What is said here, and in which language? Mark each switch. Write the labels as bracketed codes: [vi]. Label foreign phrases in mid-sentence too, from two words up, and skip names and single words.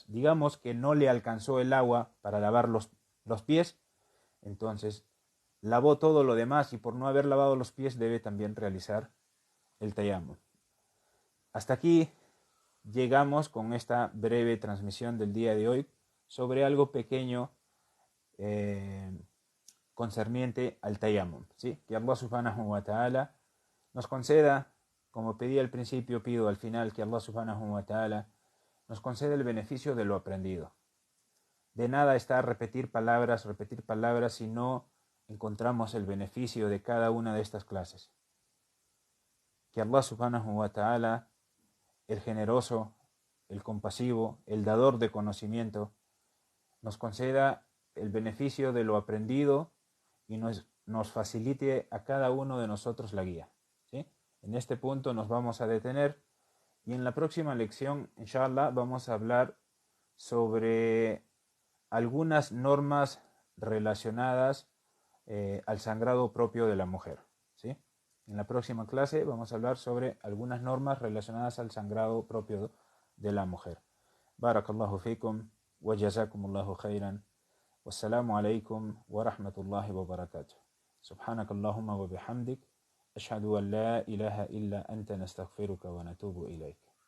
[es] Digamos que no le alcanzó el agua para lavar los pies, entonces lavó todo lo demás y por no haber lavado los pies debe también realizar el tayammum. Hasta aquí llegamos con esta breve transmisión del día de hoy sobre algo pequeño concerniente al tayammum, ¿sí? Que Allah [ar] سبحانه وتعالى [es] nos conceda, como pedí al principio, pido al final que Allah [ar] سبحانه وتعالى [es] nos conceda el beneficio de lo aprendido. De nada está repetir palabras si no encontramos el beneficio de cada una de estas clases. Que Allah [ar] سبحانه وتعالى, [es] el generoso, el compasivo, el dador de conocimiento, nos conceda el beneficio de lo aprendido y nos facilite a cada uno de nosotros la guía. ¿Sí? En este punto nos vamos a detener y en la próxima lección, inshallah, vamos a hablar sobre algunas normas relacionadas al sangrado propio de la mujer. ¿Sí? En la próxima clase vamos a hablar sobre algunas normas relacionadas al sangrado propio de la mujer. [ar] بارك الله فيكم وجزاكم الله خيرا. والسلام عليكم ورحمة الله وبركاته. سبحانك اللهم وبحمدك أشهد أن لا إله إلا أنت نستغفرك ونتوب إليك.